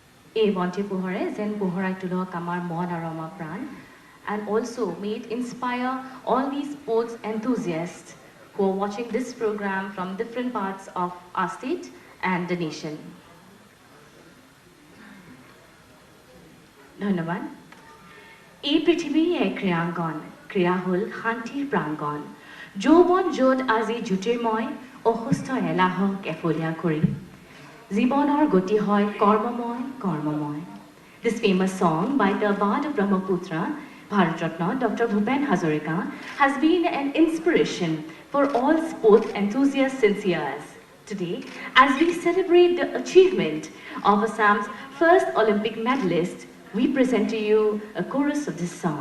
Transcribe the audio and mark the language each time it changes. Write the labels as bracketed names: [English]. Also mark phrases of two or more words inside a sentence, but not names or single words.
[Assamese] এই বন্তি পোহৰে যেন পোহৰাই তোলক আমাৰ মন আৰু আমাৰ প্ৰাণ, [English] and also may it inspire all these sports enthusiasts who are watching this program from different parts of our state and the nation. [Assamese] ধন্যবাদ। এই পৃথিৱী এক ক্ৰীড়াংগন, ক্ৰীড়া হ'ল শান্তিৰ প্ৰাংগণ। যৌৱন য'ত আজি জ্যোতিৰ্ময়, অসুস্থ এলাহক এফলীয়া কৰি জীৱনৰ গতি হয় কৰ্মময় কৰ্মময়। [English] This famous song by the Bard of Brahmaputra, Bharat Ratna Dr. Bhupen Hazarika, has been an inspiration for all sports enthusiasts since years. Today, as we celebrate the achievement of Assam's first Olympic medalist, we present to you a chorus of this song.